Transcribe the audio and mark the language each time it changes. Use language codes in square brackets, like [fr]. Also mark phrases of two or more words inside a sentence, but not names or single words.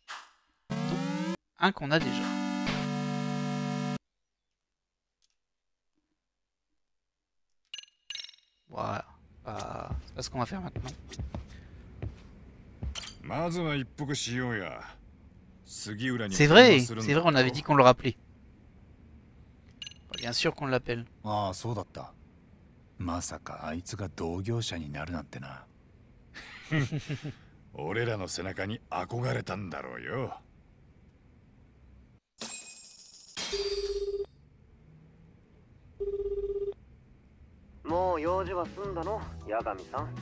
[fr] Donc, un qu'on a déjà. Voilà. C'est pas ce qu'on va faire maintenant. C'est vrai, on avait dit qu'on le rappelait. Bien sûr qu'on l'appelle. [ja] Ah, そうだった。まさかあいつが同業者になるなんてな。俺らの背中に憧れたんだろうよ。もう用事は済んだの、八神さん。